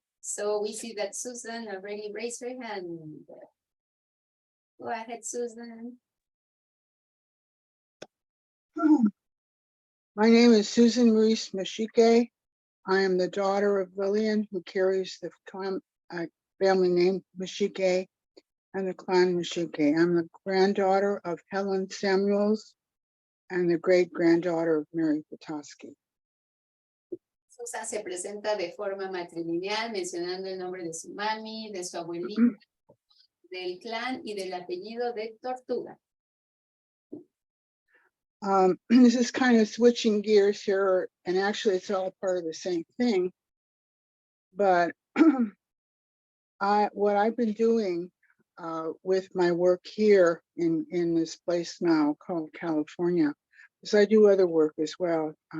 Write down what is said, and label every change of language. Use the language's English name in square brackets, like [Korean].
[English] So we see that Susan already raised her hand. Go ahead, Susan. My name is Susan Reese Mashike. I am the daughter of Lillian, who carries the family name Mashike and the clan Mashike. I'm the granddaughter of Helen Samuels and the great-granddaughter of Mary Petoskey. [Spanish] Susan se presenta de forma matrilineal, mencionando el nombre de su mami, de su abuelita, del clan y del apellido de Tortuga. [English] This is kind of switching gears here, and actually it's all part of the same thing. But what I've been doing with my work here in this place now called California, is I do other work as well.